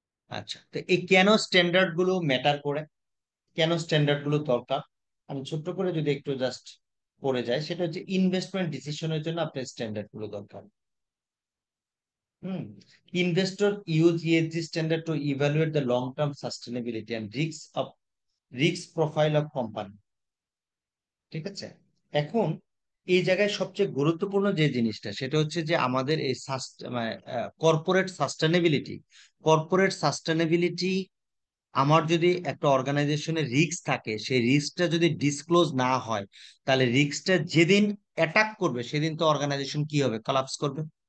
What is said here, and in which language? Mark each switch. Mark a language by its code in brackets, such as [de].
[bn] আচ্ছা, তো এই কেন স্ট্যান্ডার্ড গুলো ম্যাটার করে, কেন স্ট্যান্ডার্ড গুলো দরকার, আমি ছোট্ট করে যদি একটু জাস্ট পড়ে যাই, সেটা হচ্ছে ইনভেস্টমেন্ট ডিসিশনের জন্য আপনার স্ট্যান্ডার্ড গুলো দরকার। [en] Investor use ESG standard to evaluate the long-term sustainability and risk profile of company. [bn] ঠিক আছে, এখন এই জায়গায় সবচেয়ে গুরুত্বপূর্ণ যে জিনিসটা, সেটা হচ্ছে যে আমাদের এই কর্পোরেট সাস্টেনেবিলিটি, কর্পোরেট সাস্টেনেবিলিটি, আমার যদি একটা অর্গানাইজেশনের রিস্ক থাকে, সেই রিস্কটা যদি ডিসক্লোজ না হয়, তাহলে রিস্কটা যেদিন অ্যাটাক করবে সেদিন তো অর্গানাইজেশন কি হবে, কলাপস করবে।